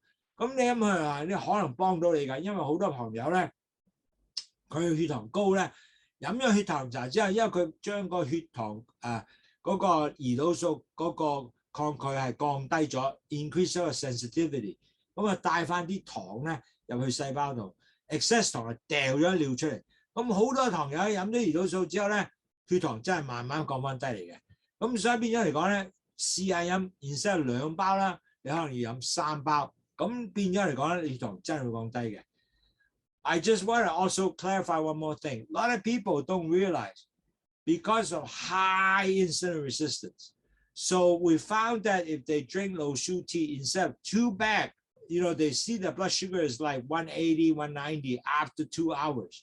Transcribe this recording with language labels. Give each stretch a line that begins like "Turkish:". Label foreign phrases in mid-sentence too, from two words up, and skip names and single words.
Cantonese: 咁你飲去啊，你可能幫到你㗎，因為好多朋友咧，佢血糖高咧，飲咗血糖茶之後，因為佢將個血糖嗰個胰島素嗰個抗拒係降低咗 ，increase 咗個 sensitivity， 咁啊帶翻啲糖咧入去細胞度 ，excess 糖係掉咗尿出嚟。咁好多糖友飲咗胰島素之後咧，血糖真係慢慢降翻低嚟嘅。咁所以變咗嚟講咧，試下飲 instead 2包啦，你可能要飲3包，咁變咗嚟講咧，血糖真係會降低嘅。
English: I just want to also clarify one more thing. A lot of people don't realize because of high insulin resistance. So we found that if they drink Lowsutea instead of 2 bags, they see the blood sugar is like 180, 190 after 2 hours.